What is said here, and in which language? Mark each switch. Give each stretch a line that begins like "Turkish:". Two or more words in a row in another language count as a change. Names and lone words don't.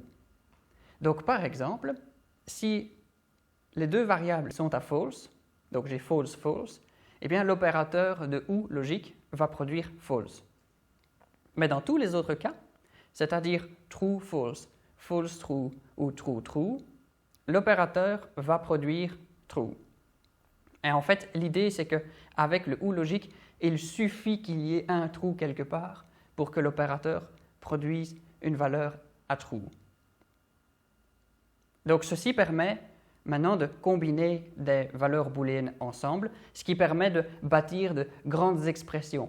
French: Donc par exemple, si les deux variables sont à false, donc j'ai
English: false, false,
French: eh bien l'opérateur de « ou » logique va produire false. Mais dans tous les autres cas, c'est-à-dire
English: true, false, false, true
French: ou
English: true, true,
French: l'opérateur va produire true. Et en fait, l'idée c'est qu'avec le « ou » logique, il suffit qu'il y ait un true quelque part pour que l'opérateur produise une valeur à true. Donc ceci permet maintenant de combiner des valeurs booléennes ensemble, ce qui permet de bâtir de grandes expressions.